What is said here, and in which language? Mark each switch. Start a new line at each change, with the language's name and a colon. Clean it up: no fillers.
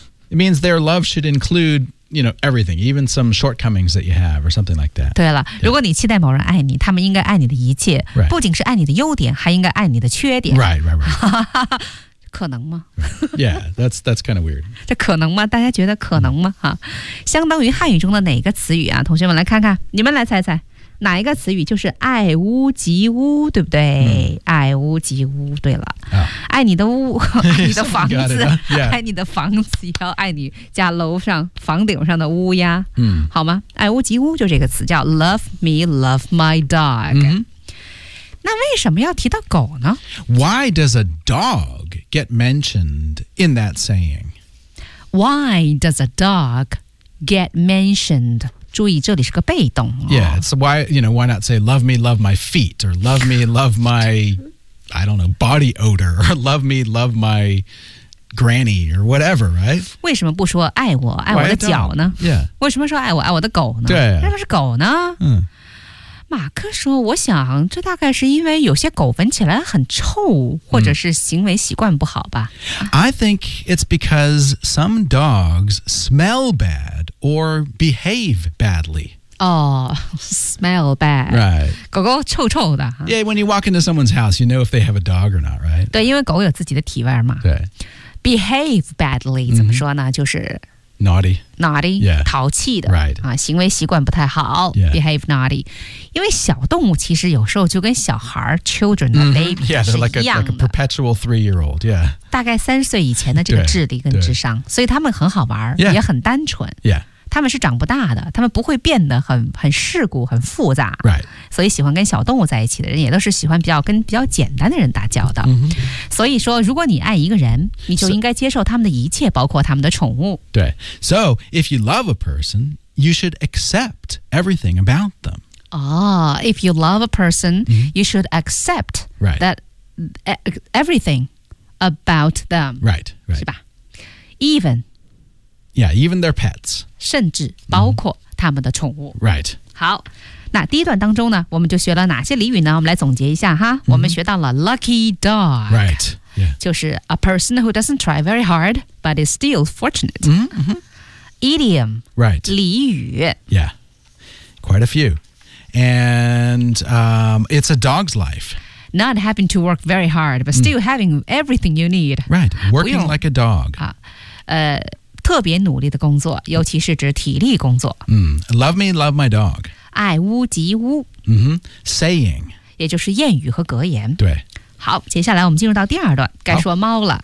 English: It means their love should include, you know, everything, even some shortcomings that you have or something like that.
Chinese: 对了、
English: yeah.
Chinese: 如果你期待某人爱你他们应该爱你的一切、
English: right.
Chinese: 不仅是爱你的优点还应该爱你的缺点。
English: Right.
Chinese: 可能吗
English: ？Yeah, that's kind of weird.
Chinese: 这可能吗？大家觉得可能吗？哈，相当于汉语中的哪个词语啊？同学们来看看，你们来猜猜，哪一个词语就是爱屋及乌，对不对？爱屋及乌，对了。爱你的屋，爱你的房子，爱你的房子，也要爱你家楼上房顶上的乌鸦，好吗？爱屋及乌就这个词叫
English: love me, love my dog。
Chinese: 那为什么要提到狗呢
English: ？Why does a dog get mentioned in that saying? Why does a dog get mentioned?
Chinese: 注意，这里是个被动、哦。
English: Yeah, it's why you know why not say love me, love my feet, or love me, love my I don't know body odor, or love me, love my granny, or whatever, right?
Chinese: 为什么不说爱我爱我的脚呢
English: ？Yeah.
Chinese: 为什么说爱我爱我的狗呢？对、啊，为什么是狗呢？马克说我想这大概是因为有些狗闻起来很臭或者是行为习惯不好吧。
English: I think it's because some dogs smell bad or behave badly. Oh, smell bad. Right.
Chinese: 狗狗臭臭的。
English: Yeah, when you walk into someone's house, you know if they have a dog or not, right?
Chinese: 对，因为狗有自己的体味嘛。对。
English: Behave badly,
Chinese: 怎么说呢？就是
English: Naughty. Naughty. Yeah.
Chinese: 淘气的。
English: Right.
Chinese: 啊，行为习惯不太好。
English: Yeah. Behave naughty.
Chinese: 因为小动物其实有时候就跟小孩
English: children, the baby,
Chinese: 是一样的。
English: Yeah, they're like a perpetual three-year-old. Yeah.
Chinese: 大概三岁以前的这个智力跟智商。所以他们很好玩、
English: yeah.
Chinese: 也很单纯。
English: Yeah.
Chinese: 他们是长不大的，他们不会变得很世故很复杂、
English: right.
Chinese: 所以喜欢跟小动物在一起的人也都是喜欢比较简单的人打交道、
English: mm-hmm.
Chinese: 所以说如果你爱一个人你就应该接受他们的一切、
English: so、
Chinese: 包括他们的宠物对
English: So if you love a person you should accept everything about them Oh, if you love a person、mm-hmm. you should accept、 right. that everything about them Right, right
Chinese: 是吧
English: Even Yeah, even their pets.
Chinese: 甚至包括他们的宠物。
English: Mm-hmm. Right.
Chinese: 好，那第一段当中呢，我们就学了哪些俚语呢？我们来总结一下哈。 Mm-hmm. 我们学到了
English: lucky dog. Right. Yeah.
Chinese: 就是
English: a person who doesn't try very hard, but is still fortunate. Mm-hmm. Idiom. Right.
Chinese: 俚语。
English: Yeah. Quite a few. And it's a dog's life. Not having to work very hard, but still having everything you need. Right. Working like a dog.
Chinese: 啊，特别努力的工作，尤其是指体力工作。
English: Love me, love my dog.
Chinese: 爱屋及乌。
English: Saying.
Chinese: 也就是谚语和格言。对。好，接下来我们进入到第二段，该说猫了。